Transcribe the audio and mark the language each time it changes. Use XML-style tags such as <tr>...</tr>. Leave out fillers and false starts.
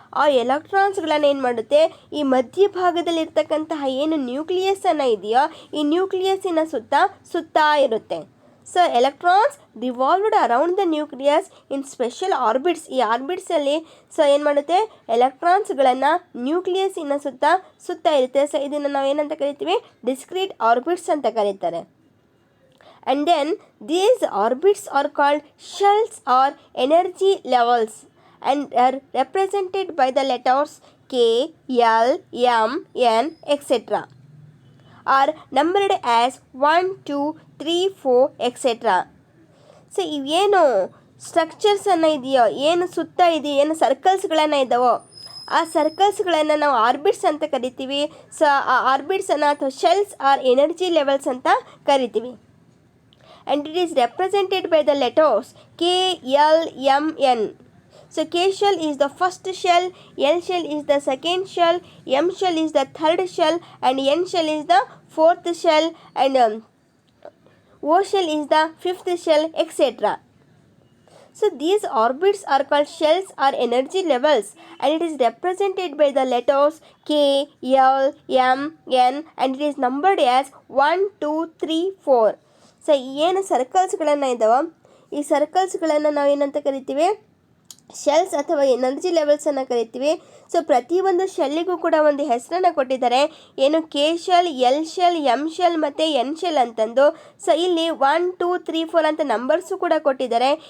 <kn>ಆ ಎಲೆಕ್ಟ್ರಾನ್ಸ್ಗಳನ್ನು ಏನು ಮಾಡುತ್ತೆ, ಈ ಮಧ್ಯಭಾಗದಲ್ಲಿರ್ತಕ್ಕಂತಹ ಏನು ನ್ಯೂಕ್ಲಿಯಸ್ಸನ್ನು ಇದೆಯೋ ಈ ನ್ಯೂಕ್ಲಿಯಸ್ಸಿನ ಸುತ್ತಾ ಇರುತ್ತೆ.</kn> <en>So electrons revolved around the nucleus in special orbits.</en> <kn>ಈ ಆರ್ಬಿಟ್ಸಲ್ಲಿ ಸೊ ಏನು ಮಾಡುತ್ತೆ, ಎಲೆಕ್ಟ್ರಾನ್ಸ್ಗಳನ್ನು ನ್ಯೂಕ್ಲಿಯಸ್ಸಿನ ಸುತ್ತ ಇರುತ್ತೆ. ಸೊ ಇದನ್ನು ನಾವು ಏನಂತ ಕರಿತೀವಿ, ಡಿಸ್ಕ್ರೀಟ್ ಆರ್ಬಿಟ್ಸ್ ಅಂತ ಕರೀತಾರೆ.</kn> <en>And then these orbits are called shells or energy levels and are represented by the letters K, L, M, N, etc. are numbered as 1, 2, 3, 4, etc.</en> <kn>So ಇವೇನು ಸ್ಟ್ರಕ್ಚರ್ಸನ್ನು ಇದೆಯೋ, ಏನು ಸುತ್ತ ಇದೆಯೋ, ಏನು ಸರ್ಕಲ್ಸ್ಗಳನ್ನು ಇದ್ದಾವೋ ಆ ಸರ್ಕಲ್ಸ್ಗಳನ್ನು ನಾವು ಆರ್ಬಿಟ್ಸ್ ಅಂತ ಕರಿತೀವಿ. ಸೊ ಆ ಆರ್ಬಿಟ್ಸನ್ನು ಅಥವಾ ಶೆಲ್ಸ್ ಆರ್ ಎನರ್ಜಿ ಲೆವೆಲ್ಸ್ ಅಂತ ಕರಿತೀವಿ.</kn> <en>And it is represented by the letters K, L, M, N. So K shell is the first shell, L shell is the second shell, M shell is the third shell, and N shell is the fourth shell, and O shell is the fifth shell, etc. So these orbits are called shells or energy levels, and it is represented by the letters K, L, M, N, and it is numbered as 1, 2, 3, 4.</en> <kn>So ಏನು ಸರ್ಕಲ್ಸ್ಗಳನ್ನು ಇದ್ದಾವೆ ಈ ಸರ್ಕಲ್ಸ್ಗಳನ್ನು ನಾವು ಏನಂತ ಕರಿತೀವಿ, shells ಅಥವಾ energy ಲೆವೆಲ್ಸನ್ನು ಕರಿತೀವಿ. So ಪ್ರತಿಯೊಂದು ಶೆಲ್ಲಿಗೂ ಕೂಡ ಒಂದು ಹೆಸರನ್ನು ಕೊಟ್ಟಿದ್ದಾರೆ, ಏನು K shell, L shell, M shell ಮತ್ತು ಎನ್ ಶೆಲ್ ಅಂತಂದು. ಸೊ ಇಲ್ಲಿ 1 2 3 4 ಅಂತ ನಂಬರ್ಸು ಕೂಡ ಕೊಟ್ಟಿದ್ದಾರೆ.</kn>